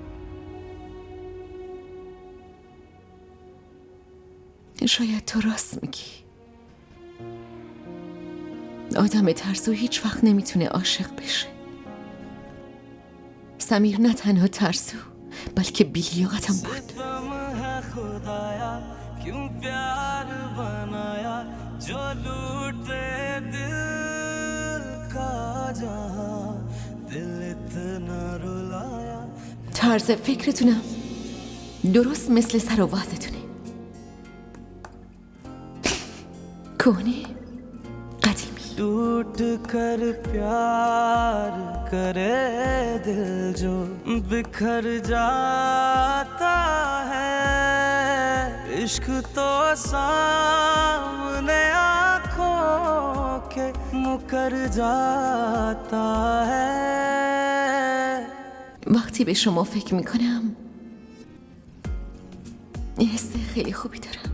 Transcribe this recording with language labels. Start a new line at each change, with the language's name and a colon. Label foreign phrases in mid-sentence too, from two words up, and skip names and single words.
Persian: شاید تو راست میگی. آدم ترسو هیچ وقت نمیتونه عاشق بشه. سمیر نه تنها ترسو بلکه بی‌لیاقتم بود.
Hindi: सितम है खुदाया क्यों प्यार बनाया जो लूटे दिल का जहां दिल इतना रुलाया
Persian: طرز فکرتونم درست مثل سر و وضعتونه. کهنه، قدیمی.
Hindi: टूट कर प्यार करे दिल जो बिखर जाता है इश्क तो सामने आँखों के मुकर जाता है
Persian: وقتی به شما فکر میکنم حس خیلی خوبی دارم.